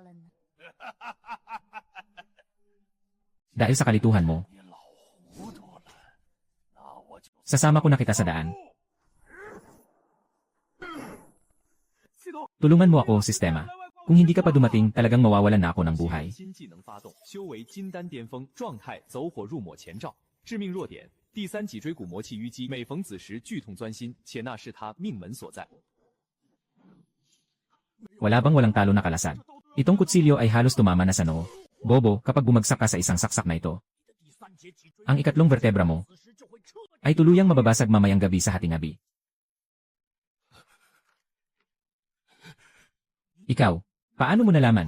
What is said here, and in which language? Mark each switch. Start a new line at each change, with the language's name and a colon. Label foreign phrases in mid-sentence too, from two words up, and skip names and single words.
Filipino: Dahil sa kalituhan mo. Sasama ko na kita sa daan. Tulungan mo ako, sistema. Kung hindi ka pa dumating, talagang mawawalan na ako ng buhay.
Chinese: 致命弱点，第三脊椎骨膜气淤积，每逢子时剧痛钻心，且那是他命门所在。
Filipino: Wala bang walang talo na kalasad? Itong kutsilyo ay halos tumama na sa noo. Bobo, kapag bumagsak ka sa isang saksak na ito, ang ikatlong vertebra mo ay tuluyang mababasag mamayang gabi sa hatingabi. Ikaw, paano mo nalaman?